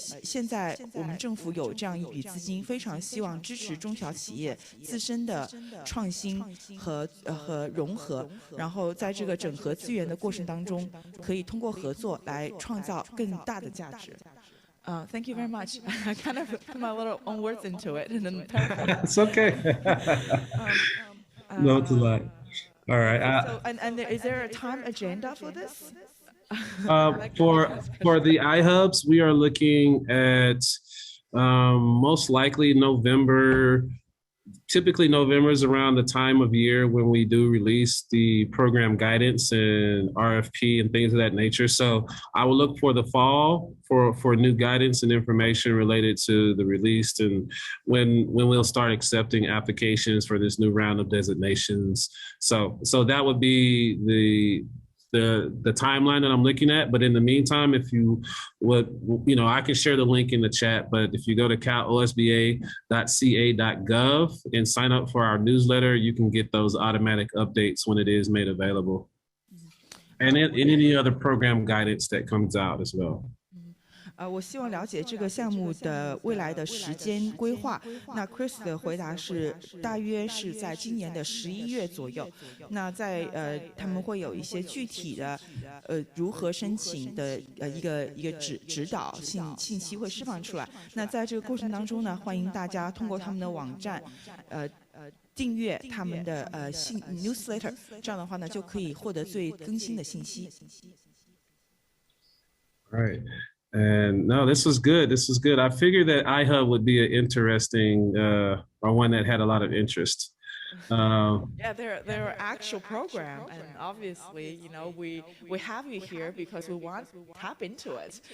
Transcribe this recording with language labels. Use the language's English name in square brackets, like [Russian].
[Chinese] 现在我们政府有这样一笔资金，非常希望支持中小企业自身的创新和融合，然后在这个整合资源的过程当中，可以通过合作来创造更大的价值。 [English] Thank you very much. I kind of put my little own words into it and then paraphrase. It's okay. No, it's a lot. All right. So, and is there a time agenda for this? For the iHubs, we are looking at most likely November. Typically, November is around the time of year when we do release the program guidance and RFP and things of that nature. So I will look for the fall for new guidance and information related to the release and when we'll start accepting applications for this new round of designations. So that would be the timeline that I'm looking at. But in the meantime, if you would, I can share the link in the chat, but if you go to calosba.ca.gov and sign up for our newsletter, you can get those automatic updates when it is made available. And any other program guidance that comes out as well. [Chinese] 我希望了解这个项目的未来的时间规划。那 Chris 的回答是，大约是在今年的11月左右。那在他们会有一些具体的如何申请的一个指导信息会释放出来。那在这个过程当中呢，欢迎大家通过他们的网站订阅他们的newsletter， 这样的话呢就可以获得最更新的信息。 [English] All right. And no, this was good. This was good. I figured that iHub would be an interesting or one that had a lot of interest. Yeah, they're an actual program, and obviously, we have you here because we want to tap into it.